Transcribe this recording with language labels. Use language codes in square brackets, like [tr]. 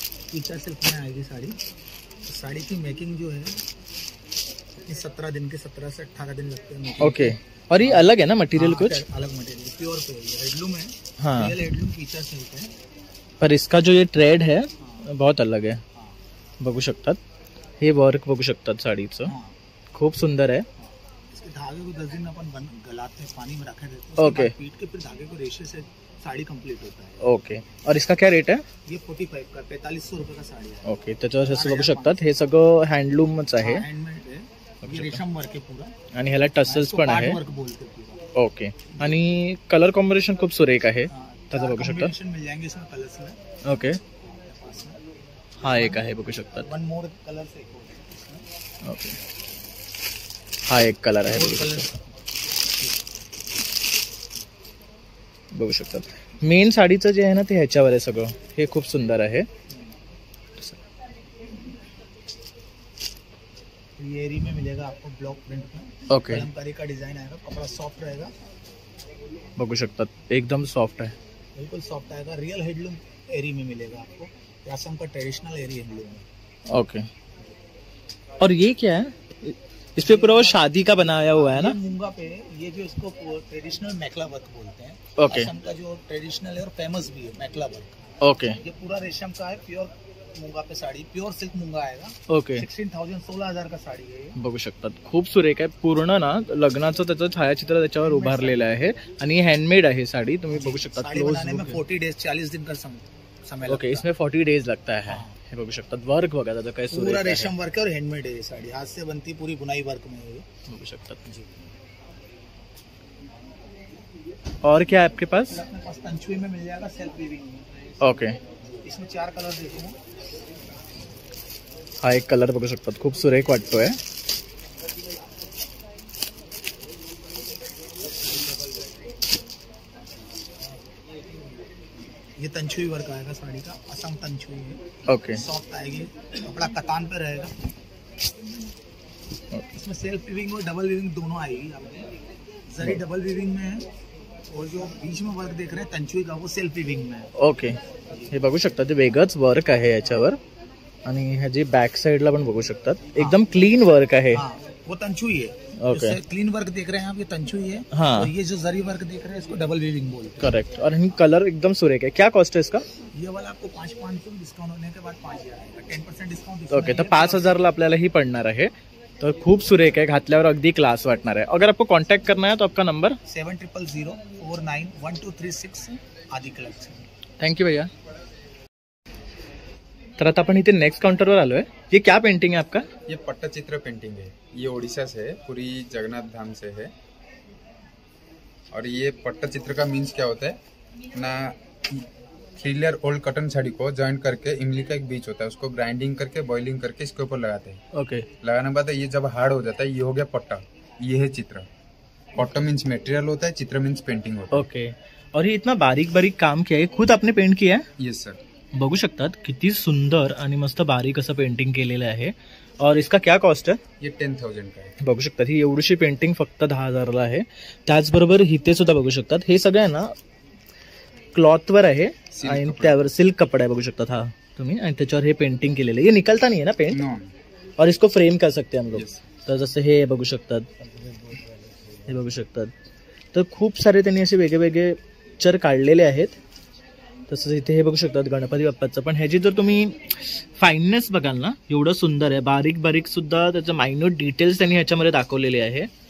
[hi] Feature silk में आएगी साड़ी. तो साड़ी की मेकिंग जो है 17 दिन के 17 से 18 दिन लगते हैं. ओके, और ये अलग है ना मटेरियल? कुछ अलग मटेरियल, प्योर पे हेडलूम है. हाँ, रियल हेडलूम फीचर सिल्क है. पर इसका जो ये ट्रेड है बहुत अलग है [mr] बघू शकतात. हे वर्क बघू शकतात साडीचं, खूप सुंदर आहे. [hi] इसके धागे को 10 दिन अपन गलाते हैं, पानी में रखे देते हैं. ओके. पीट के फिर धागे को रेशे से साड़ी कंप्लीट होता है. ओके. और इसका क्या रेट है? ये 45 का 4500 रुपये का साड़ी है. ओके. [mr] त्याच्यावर असं बघू शकतात हे सगळं हँडलूमच आहे. हँडमेड आहे. [hi] ये रेशम वर्क [mr] आहे पूरा. आणि ह्याला टसल्स पण आहे. [hi] वर्क बोलते हैं. ओके. [mr] आणि कलर कॉम्बिनेशन खूप सुरेख आहे, त्याचं बघू शकता. [hi] मिल जाएंगे इसमें कलर्स में. [mr] ओके. हा एक आहे बघू शकतात. [hi] वन मोर कलर से. [mr] ओके. हा एक कलर आहे बघू शकतात. मेन साडीचं जे आहे ना ते ह्याच्यावर आहे सगळं, हे खूप सुंदर आहे. [hi] ये एरी में मिलेगा आपको ब्लॉक प्रिंट में. ओके. कलमकारी का डिजाइन आएगा, कपड़ा सॉफ्ट रहेगा [mr] बघू शकतात, [hi] एकदम सॉफ्ट है, बिल्कुल सॉफ्ट आएगा. रियल हैंडलूम एरी में मिलेगा आपको, असम का ट्रेडिशनल एरी हैंडलूम में. ओके. और ये क्या है? इस पे पूरा वो शादी का बनाया हुआ है ना? मूंगा पे ये जो इसको ट्रेडिशनल मैकला वर्क बोलते हैं. ओके. असम का जो ट्रेडिशनल है और फेमस भी है मैकला वर्क. ओके. ये पूरा रेशम का है, प्योर मूंगा पे साड़ी, प्योर सिल्क मूंगा आएगा. ओके. 16,000 का साड़ी है. [mr] बघू शकतात, खूप सुरेख आहे. पूर्ण ना लग्नाचं त्याचं छायाचित्र त्याच्यावर उभारलेलं आहे आणि हँडमेड आहे साडी. तुम्ही बघू शकता. [hi] साड़ी बनाने में 40 डेज 40 दिन का समय. ओके. इसमें 40 डेज लगता है. [mr] हे बघू शकतात. वर्क बघा त्याचं काय सुरेख आहे. [hi] पूरा रेशम वर्क है और हैंडमेड है. ये साड़ी हाथ से बनती, पूरी बुनाई वर्क में है. [mr] बघू शकतात. [hi] और क्या है आपके पास? अपने पास तंचुई में मिल जाएगा, सेल्फ वीविंग में. ओके. इसमें 4 कलर देखो. [mr] हा एक कलर बघू शकतात, खूप सुरेख वाटतोय. [hi] ये तंचुई वर्क आएगा साड़ी का, असम तंचुई है. ओके. सॉफ्ट आएगी, कपड़ा कतान पे रहेगा. इसमें सेल्फ वीविंग और डबल वीविंग दोनों आएगी. आपको जरी डबल वीविंग में है और जो बीच में वर्क देख रहे हैं तंचुई का, वो सेल्फ वीविंग में है. ओके. [mr] हे बघू शकता, ते वेगळंच वर्क आहे याच्यावर. आणि ह्याची बॅक साइडला पण बघू शकतात, एकदम क्लीन वर्क आहे. [hi] वो तंचुई है. ओके. क्लीन वर्क देख रहे हैं आप, ये तंचुई है. हाँ. और ये जो जरी वर्क देख रहे हैं इसको डबल वीविंग बोलते हैं. करेक्ट. और कलर एकदम सुरेख है. क्या कॉस्ट है इसका? ये वाला आपको 5,500 डिस्काउंट होने के बाद 5,000 आएगा. 10% डिस्काउंट. ओके. [mr] तर 5,000ला आपल्याला ही पडणार आहे. तर खूप सुरेख आहे, घातल्यावर अगदी क्लास वाटणार आहे. [hi] अगर आपको कांटेक्ट करना है तो आपका नंबर 7000491236 आदि कलेक्शन. थँक्यू भैया. [mr] तर आता आपण इथे नेक्स्ट काउंटरवर आलोय. [hi] ये क्या पेंटिंग है आपका? ये पट्टचित्र पेंटिंग है. ये ओडिशा से है, पूरी जगन्नाथ धाम से है. और ये पट्टचित्र का मीन्स क्या होता है ना, 3 लेयर ओल्ड कॉटन साड़ी को जॉइंट करके इमली का एक बीज होता है, उसको ग्राइंडिंग करके बॉइलिंग करके इसके ऊपर लगाते हैं. ओके. लगाने के बाद ये जब हार्ड हो जाता है, ये हो गया पट्टा. ये है चित्र. पट्टा मीन्स मटेरियल होता है, चित्र मीन्स पेंटिंग होता है. ओके. और ये इतना बारीक बारीक काम किया है, खुद आपने पेंट किया है? [en] Yes sir. [mr] बघू शकतात किती सुंदर आणि मस्त बारीक असं पेंटिंग केलेलं आहे. [hi] और इसका क्या कॉस्ट है? ये 10,000 का है. [mr] बघू शकतात, ही एवढीशी पेंटिंग फक्त 10,000ला आहे. त्याचबरोबर इथे सुद्धा बघू शकतात, हे सगळं आहे ना क्लॉथवर आहे आणि त्यावर सिल्क कपडा आहे बघू शकतात हा तुम्ही. आणि त्याच्यावर हे पेंटिंग केलेलं आहे. [hi] ये निकलता नहीं है ना पेंट? नो. और इसको फ्रेम कर सकते हैं हम लोग. [mr] तर जसं हे बघू शकतात, हे बघू शकतात. तर खूप सारे त्यांनी असे वेगळे वेगळे पिक्चर काढलेले आहेत. तसंच इथे हे बघू शकतात गणपती बाप्पाचं. पण ह्याची जर तुम्ही फाईननेस बघाल ना, एवढं सुंदर आहे. बारीक बारीक सुद्धा त्याचं मायन्यूट डिटेल्स त्यांनी ह्याच्यामध्ये दाखवलेले आहे.